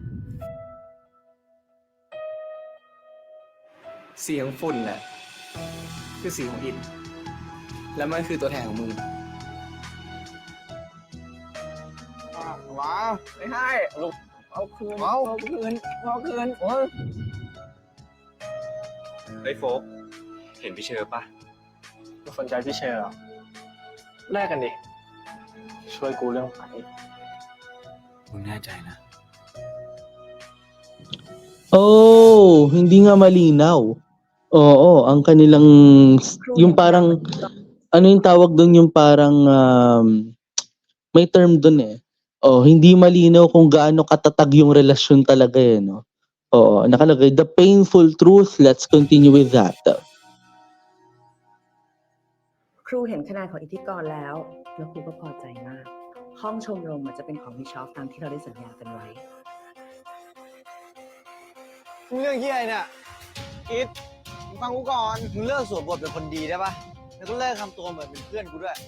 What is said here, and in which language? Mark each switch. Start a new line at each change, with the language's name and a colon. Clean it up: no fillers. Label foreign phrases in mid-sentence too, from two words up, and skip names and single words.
Thai: สีของฝุ่นแหละคือสีของอิฐแล้วมันคือตัวแทนของมึงว้าวไม่ให้ลูกเอาคืนเอาคืนโอ้ย เฮ้ยโฟกเห็นพี่เชอร์ปะ ไม่สนใจพี่เชอร์หรอแลกกันดิ ช่วยกูเรื่องไฟ มึงแน่ใจนะ
Filipino: Oh, hindi nga malinaw. Oo, ang kanilang yung parang ano yung tawag doon, yung parang may term doon eh. Oh, hindi malinaw kung gaano katatag yung relasyon talaga eh, no. Oo, nakalagay
English: the painful truth. Let's continue with that.
Thai: ครูเห็นคะแนนของอิทธิกรแล้วครูก็พอใจมาก ห้องชมรมจะเป็นของบิชอปตามที่เราได้สัญญากันไว้ มึงเรื่องเฮียอะไรเนี่ยอีทมึงฟังกูก่อน มึงเลิกสวมบทเป็นคนดีได้ปะแล้วก็เลิกทำตัวเหมือนเป็นเพื่อนกูด้วย